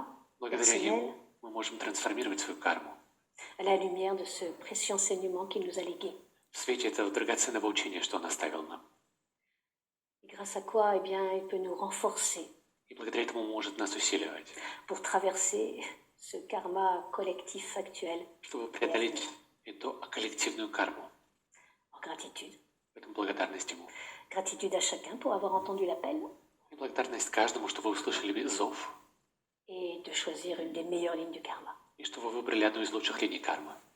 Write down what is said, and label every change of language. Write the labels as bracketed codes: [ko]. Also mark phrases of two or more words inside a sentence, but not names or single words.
[ru] благодаря [fr] personnel [ru] ему мы можем трансформировать свою карму [fr] à la lumière de ce précieux enseignement qu'il nous a légué. [ru] в свете этого драгоценного учения, что он оставил нам. [fr] Et grâce à quoi, eh bien, il peut nous renforcer [ru] И благодаря этому может нас усиливать, [fr] pour traverser ce karma collectif actuel [ru] чтобы преодолеть эту коллективную карму. [fr] en gratitude. [ru] Поэтому благодарность ему. [fr] Gratitude à chacun pour avoir entendu l'appel [ru] И благодарность каждому, что вы услышали зов, [fr] et de choisir une des meilleures lignes du karma. [ru] и что вы выбрали одну из лучших линий кармы.